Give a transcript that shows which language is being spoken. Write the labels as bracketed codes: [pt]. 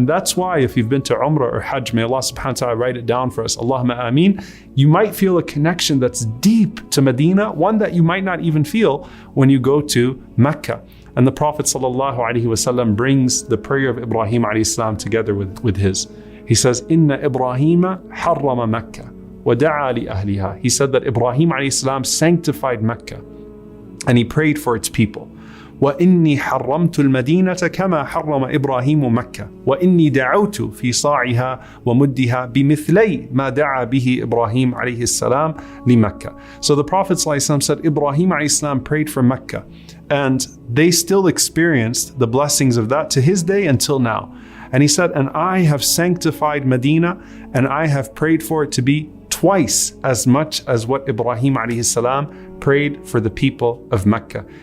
[en] And that's why if you've been to Umrah or Hajj, may Allah subhanahu wa ta'ala write it down for us, Allahumma Aamin, you might feel a connection that's deep to Medina, one that you might not even feel when you go to Mecca. And the Prophet ﷺ brings the prayer of Ibrahim alayhi together with his. He says, [ar] Inna Ibrahima harrama Mecca wa da'a li ahliha. [en] He said that Ibrahim alayhi sanctified Mecca and he prayed for its people. [ar] وإني حرمت المدينة كما حرم إبراهيم مكة وإني دعوت في صاعها ومدها بمثلي ما دعا به إبراهيم عليه السلام لمكة. [en] So the Prophet ﷺ said Ibrahim alayhi prayed for Mecca and they still experienced the blessings of that to his day until now. And he said, and I have sanctified Medina and I have prayed for it to be twice as much as what Ibrahim alayhi salam prayed for the people of Mecca.